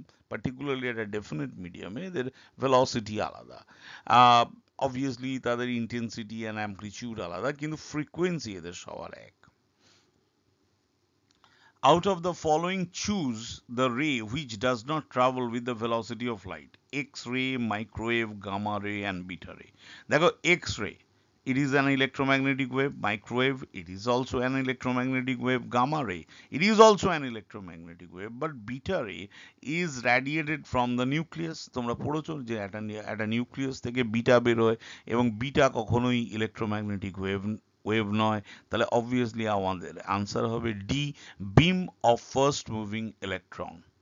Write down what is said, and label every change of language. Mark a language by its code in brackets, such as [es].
[bn] Particularly একটা definite মিডিয়ামে এদের ভেলোসিটি আলাদা, অবভিয়াসলি তাদের [en] intensity and amplitude [bn] আলাদা, কিন্তু ফ্রিকোয়েন্সি এদের সবার এক। [en] Out of the following, choose the ray which does not travel with the velocity of light: X-ray, microwave, gamma ray and beta ray. [bn] দেখো, [en] X-ray, it is an electromagnetic wave. Microwave, it is also an electromagnetic wave. Gamma ray, it is also an electromagnetic wave, but beta ray is radiated from the nucleus. [bn] তোমরা পড়েছো যে একটা nucleus থেকে beta বের হয়, এবং beta কখনোই electromagnetic wave নয়। তাহলে অবভিয়াসলি আমাদের আনসার হবে D, [en] Beam of first moving electron.